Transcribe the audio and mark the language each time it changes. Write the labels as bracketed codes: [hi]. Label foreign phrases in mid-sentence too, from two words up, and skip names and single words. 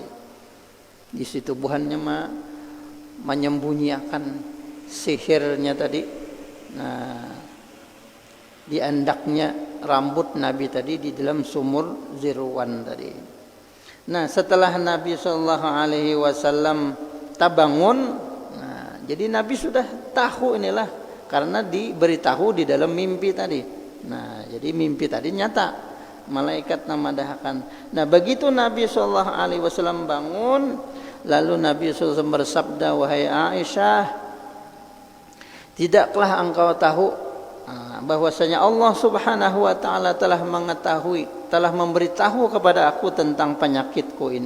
[bjn] Di situ buhannya menyembunyikan sihirnya tadi. Nah, di andaknya rambut Nabi tadi di dalam sumur Zirwan tadi. Nah, setelah Nabi [ar] صلى الله عليه وسلم [bjn] tabangun, nah, jadi Nabi sudah tahu inilah, karena diberitahu di dalam mimpi tadi. Nah, jadi mimpi tadi nyata, malaikat namadahakan. Nah, begitu Nabi [ar] صلى الله عليه وسلم [bjn] bangun, lalu Nabi [ar] صلى الله عليه وسلم [bjn] bersabda, wahai Aisyah, tidaklah engkau tahu bahwasanya Allah [ar] سبحانه وتعالى [bjn] telah memberitahu kepada aku tentang penyakitku ini.